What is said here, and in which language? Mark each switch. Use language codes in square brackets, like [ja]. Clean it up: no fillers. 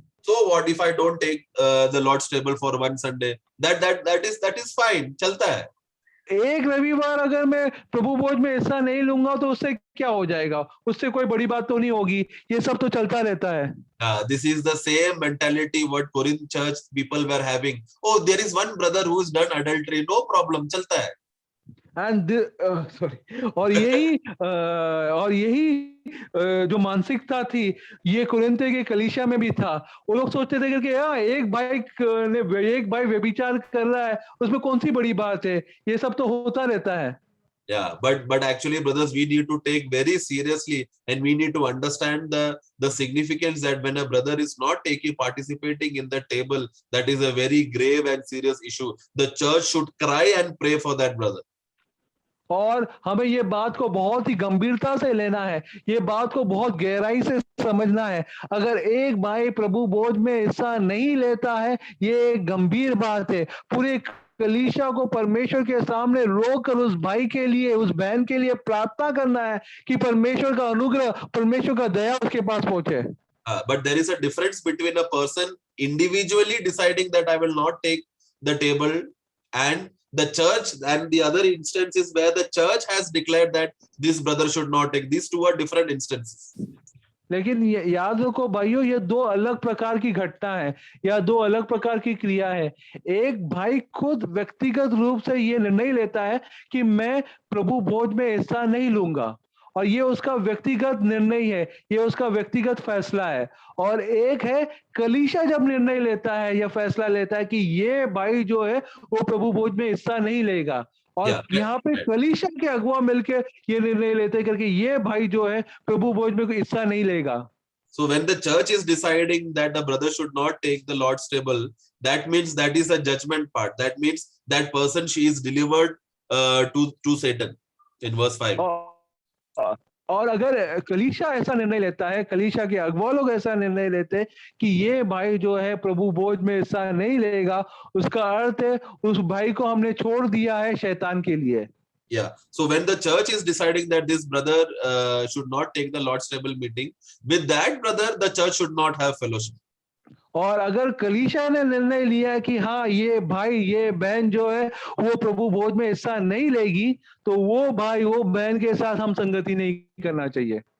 [en] So what if I don't take the Lord's table for one Sunday? That is fine, [hi] चलता है। एक रविवार अगर मैं प्रभु भोज में हिस्सा नहीं लूंगा तो उससे क्या हो जाएगा, उससे कोई बड़ी बात तो नहीं होगी, ये सब तो चलता रहता है। [en] This is the same mentality what Corinth church people were having. Oh, there is one brother who has done adultery, no problem, [hi] चलता है। [en] and sorry, [hi] और यही जो मानसिकता थी ये कुरिन्थे के कलीसिया में भी था। वो लोग सोचते थे कि यार एक भाई व्यभिचार कर रहा है, उसमें कौन सी बड़ी बात है, ये सब तो होता रहता है। [en] Yeah, but actually, brothers, we need to take very seriously, and we need to understand the significance that when a brother is not participating in the table, that is a very grave and serious issue. The church should cry and pray for that brother. [hi] और हमें ये बात को बहुत ही गंभीरता से लेना है, ये बात को बहुत गहराई से समझना है। अगर एक भाई प्रभु भोज में हिस्सा नहीं लेता है, ये एक गंभीर बात है। पूरे कलीसिया को परमेश्वर के सामने रोकर उस भाई के लिए, उस बहन के लिए प्रार्थना करना है कि परमेश्वर का अनुग्रह, परमेश्वर का दया उसके पास पहुंचे। [en] But there is a difference between a person individually deciding that I will not take the table, and the church, and the other instances where the church has declared that this brother should not take. These two are different instances. [hi] लेकिन याद रखो भाइयों, ये दो अलग प्रकार की घटना है या दो अलग प्रकार की क्रिया है। एक भाई खुद व्यक्तिगत रूप से ये निर्णय लेता है कि मैं प्रभु भोज में हिस्सा नहीं लूंगा, और ये उसका व्यक्तिगत निर्णय है, ये उसका व्यक्तिगत फैसला है। और एक है कलीसिया जब निर्णय लेता है या फैसला लेता है कि ये भाई जो है वो प्रभु भोज में हिस्सा नहीं लेगा, और यहाँ पे कलीसिया के अगुआ मिलके ये निर्णय लेते हैं करके ये भाई जो है प्रभु भोज में कोई हिस्सा नहीं लेगा। [en] So when the church is deciding that the brother should not take the Lord's table, that means that is a judgment part. That means that person, she is delivered to Satan in verse 5. [hi] और अगर कलीसिया ऐसा निर्णय लेता है, कलीसिया के अगुआ लोग ऐसा निर्णय लेते हैं कि ये भाई जो है प्रभु भोज में हिस्सा नहीं लेगा, उसका अर्थ है उस भाई को हमने छोड़ दिया है शैतान के लिए। [en] Yeah. So when the church is deciding that this brother should not take the Lord's table meeting, with that brother, the church should not have fellowship. [hi] और अगर कलीसिया ने निर्णय लिया कि हाँ ये भाई ये बहन जो है वो प्रभु भोज में हिस्सा नहीं लेगी, तो वो भाई वो बहन के साथ हम संगति नहीं करना चाहिए।